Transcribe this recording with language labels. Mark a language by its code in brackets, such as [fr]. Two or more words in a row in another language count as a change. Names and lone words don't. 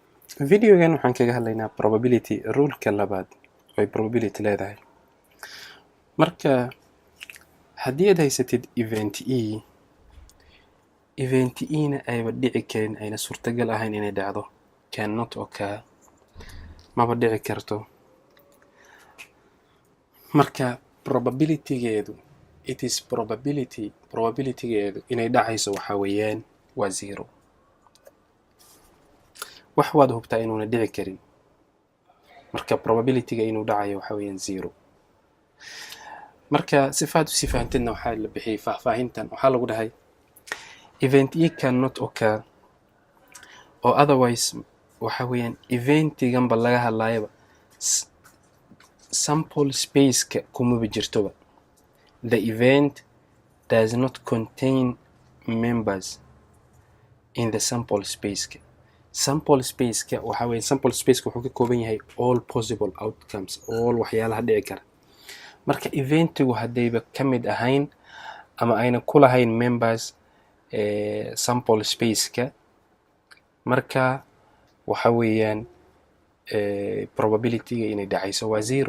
[so] videogan waxaan kaga hadlaynaa [en] probability ruleka [so] labaad oo probability leedahay. Marka haddii aad haysatid event na ayba dhici karin, ayna suurtagal ahayn inay dhacdo, [en] cannot occur, [so] maba dhici karto, marka probabilitygeedu inay dhacayso waxa weeyaan waa 0. wax waad hubtaa inuuna dhici karin, marka probabilityga inuu dhacayo waxa weeyaan 0. marka sifaad u sifaantidna waxaa la bixiyay faahfaahintan. waxaa lagu dhahay [en] event cannot occur, [so] oo otherwise waxa weeyaan eventiganba laga hadlayaba [en] sample spaceka [so] kumaba jirtoba. [en] The event does not contain members in the sample spaceka. sample spaceka [so] waxa weeye [en] sample spaceka [so] wuxuu ka kooban yahay [en] all possible outcomes, [so] all waxyaalaha dhici kara. marka eventigu haddayba ka mid ahayn ama ayna ku lahayn [en] members sample spaceka, [so] marka waxa weeyaan probabilityga inay dhacayso waa 0.